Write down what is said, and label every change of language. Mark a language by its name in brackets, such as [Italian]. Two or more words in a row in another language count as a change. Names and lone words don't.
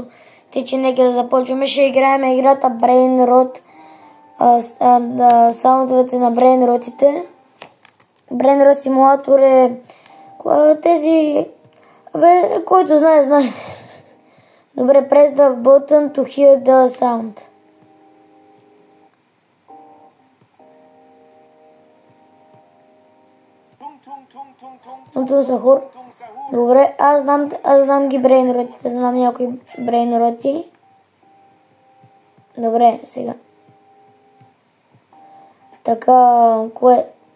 [Bulgarian] Тъй, че нека да започваме. Ще играем играта Brain Rot. Саундовете на Brain Rotите. Brain Rot симулатор е тези... който знае, знае. Добре, [English] press the button to hear the sound. [Bulgarian] Сахур. Добре, аз знам ги брейнротите, знам някои брейнроти. Добре, сега. Така, кое?